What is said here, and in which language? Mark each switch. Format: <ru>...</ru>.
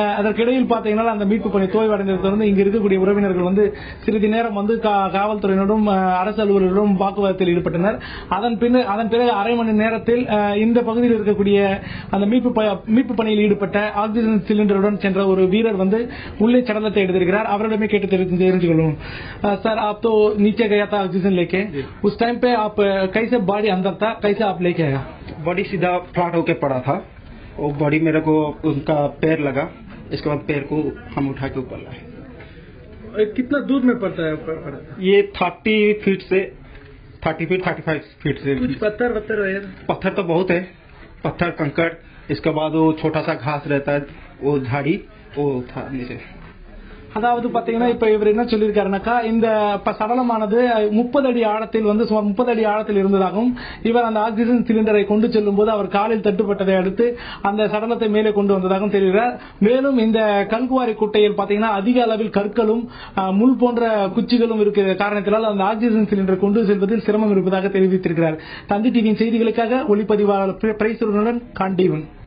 <ta>அதற்கிடையில் பாத்தீங்கன்னா அந்த மீட்பு பணி தோல்வியடைந்ததை தொடர்ந்து இங்கு இருக்கக்கூடிய உறவினர்கள் சிறிது நேரம் காவல்துறையினரும் அரசு அலுவலர்களும் வாக்குவாதத்தில் ஈடுபட்டனர். அதன் பிறகு அரை மணி நேரத்தில் இந்த பகுதியில் இருக்கக்கூடிய அந்த மீட்பு பணியில் ஈடுபட்ட ஆக்சிஜன் சிலிண்டருடன் சென்ற ஒரு வீரர் உள்ளே சடலத்தை எடுத்திருக்கிறார். அவரிடமே கேட்டு தெரிஞ்சு கொள்ளும்.</ta> <hi>சார், आप तो नीचे गया था ऑक्सीजन लेके, उस टाइम पे आप कैसे बॉडी अंदर था, कैसे आप लेके आया? बॉडी सीधा फ्लैट होके पड़ा था और बॉडी मेरे को उनका पैर लगा. इसके बाद पैर को हम उठा के ऊपर लाए. कितना दूर में पड़ता है? ये 30 फीट से 30 फीट 35 फीट से. कुछ पत्थर तो बहुत है, पत्थर कंकड़. इसके बाद वो छोटा सा घास रहता है, वो झाड़ी वो था नीचे.</hi> <ta>அதாவது பாத்தீங்கன்னா இப்ப இவர் என்ன சொல்லியிருக்காருனாக்கா, இந்த சடலமானது 30 அடி ஆழத்தில் சுமார் 30 அடி ஆழத்தில் இருந்ததாகவும், இவர் அந்த ஆக்சிஜன் சிலிண்டரை கொண்டு செல்லும் போது அவர் காலில் தட்டுப்பட்டதை அடுத்து அந்த சடலத்தை மேலே கொண்டு வந்ததாகவும் தெரிகிறார். மேலும் இந்த கல்குவாரி குட்டையில் பாத்தீங்கன்னா அதிக அளவில் கற்களும் முள் போன்ற குச்சிகளும் இருக்கிற காரணத்தினால் அந்த ஆக்சிஜன் சிலிண்டரை கொண்டு செல்வதில் சிரமம் இருப்பதாக தெரிவித்திருக்கிறார். தந்தி டிவியின் செய்திகளுக்காக ஒளிப்பதிவாளர் பிரைசுடன் காண்டீவன்.</ta>